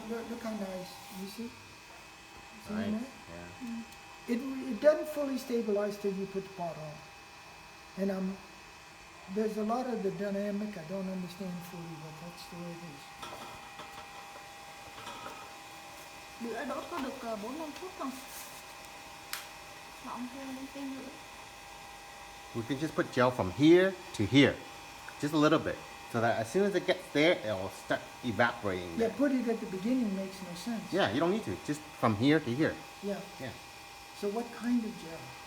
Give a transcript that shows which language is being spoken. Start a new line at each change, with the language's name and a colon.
English: Look how nice. You see? See Right. that? Yeah. It doesn't fully stabilize till you put the pot on. And there's a lot of the dynamic I don't understand fully, but that's the way it is.
Vietnamese: Bữa đốt có được 4-5 phút không? Mà ông kêu lên thêm nữa.
English: We can just put gel from here to here. Just a little bit. So that as soon as it gets there, it'll start evaporating. Yeah, There. put it at the beginning makes no sense. Yeah, you don't need to. Just from here to here. Yeah. Yeah. So what kind of gel?